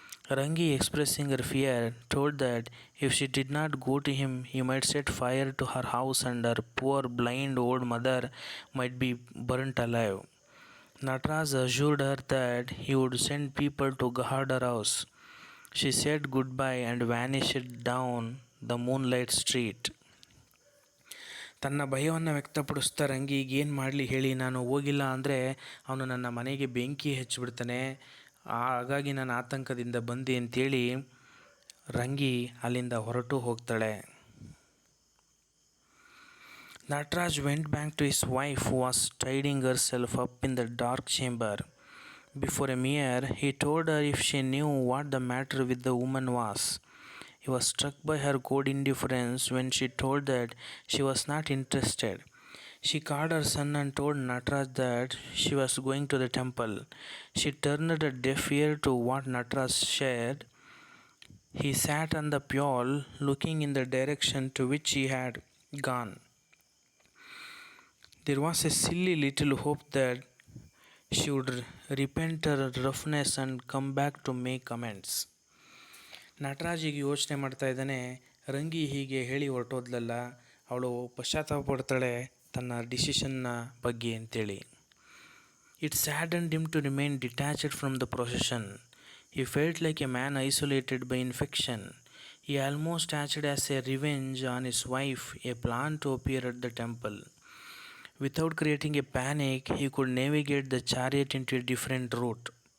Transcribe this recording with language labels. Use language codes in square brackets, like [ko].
[en] Rangi, expressing her fear, told that if she did not go to him, he might set fire to her house and her poor blind old mother might be burnt alive. Nataraj assured her that he would send people to guard her house. She said goodbye and vanished down the moonlight street. [kn] ತನ್ನ ಭಯವನ್ನು ವ್ಯಕ್ತಪಡಿಸ್ತಾ ರಂಗಿ ಏನು ಮಾಡಲಿ ಹೇಳಿ, ನಾನು ಹೋಗಿಲ್ಲ ಅಂದರೆ ಅವನು ನನ್ನ ಮನೆಗೆ ಬೆಂಕಿ ಹಚ್ಚಿಬಿಡ್ತಾನೆ, ಹಾಗಾಗಿ ನಾನು ಆತಂಕದಿಂದ ಬಂದೆ ಅಂತೇಳಿ ರಂಗಿ ಅಲ್ಲಿಂದ ಹೊರಟು ಹೋಗ್ತಾಳೆ. [en] Nataraj went back to his wife who was tidying herself up in the dark chamber. Before a mirror, he told her if she knew what the matter with the woman was. He was struck by her cold indifference when she told that she was not interested. She called her son and told Nataraj that she was going to the temple. She turned a deaf ear to what Nataraj said. He sat on the pole looking in the direction to which he had gone. There was a silly little hope that she would repent her roughness and come back to make amends. [kn] Nataraj ಈಗ ಯೋಚನೆ ಮಾಡ್ತಾ ಇದ್ದಾನೆ, ರಂಗಿ ಹೀಗೆ ಹೇಳಿ ಹೊರಟೋದ್ಲಲ್ಲ, ಅವಳು ಪಶ್ಚಾತ್ತಾಪ ಪಡ್ತಾಳೆ ತನ್ನ ಡಿಸಿಷನ್ನ ಬಗ್ಗೆ ಅಂತೇಳಿ. [en] It saddened him to remain detached from the procession. He felt like a man isolated by infection. He almost acted as a revenge on his wife, a plan to appear at the temple. Without creating a panic, he could navigate the chariot into a different route.